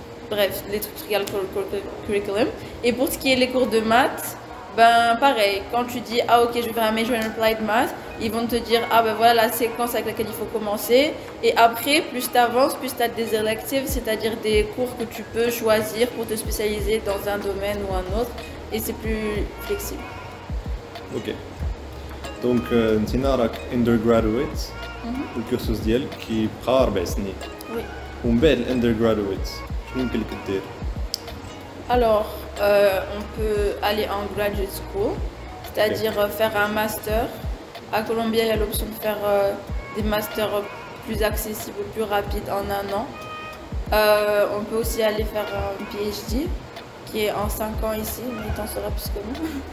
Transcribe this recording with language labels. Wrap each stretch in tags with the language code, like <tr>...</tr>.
<fr>Bref, les trucs qui regardent le curriculum. Et pour ce qui est les cours de maths, pareil, quand tu dis ah ok je vais faire un</fr> <en>major in applied math,</en> <fr>ils vont te dire ah voilà la séquence avec laquelle il faut commencer. Et après, plus tu avances, plus tu as des electives, c'est-à-dire des cours que tu peux choisir pour te spécialiser dans un domaine ou un autre. Et c'est plus flexible. Ok.</fr> <ar>Donc, Ntina راك undergraduate الكورسوس ديالك كيبقى 4 سنين. Oui. ومن بعد الاندرغرادويت شنو يمكن لك دير؟</ar> <fr>Alors, on peut aller en graduate school, c'est-à-dire faire un master. À Columbia, il y a l'option de faire des masters plus accessibles, plus rapides en un an. On peut aussi aller faire un PhD qui est en 5 ans ici, mais tu en sauras plus que moi.</fr>